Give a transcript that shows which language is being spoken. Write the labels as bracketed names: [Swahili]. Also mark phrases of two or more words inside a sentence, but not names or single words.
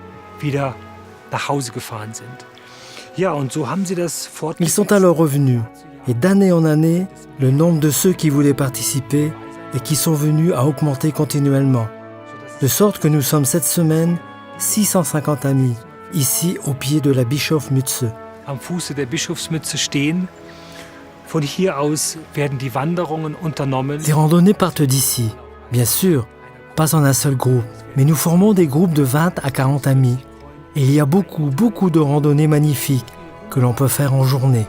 [French] Ils sont alors revenus, et d'année en année, le nombre de ceux qui voulaient participer et qui sont venus a augmenté continuellement. De sorte que nous sommes cette semaine 650 amis, ici au pied de la Bischofsmütze. [German] Am Fuße der Bischofsmütze stehen. Von hier aus werden die Wanderungen unternommen. [French] Les randonnées partent d'ici, bien sûr, pas en un seul groupe, mais nous formons des groupes de 20 à 40 amis. Et il y a beaucoup de randonnées magnifiques que l'on peut faire en journée.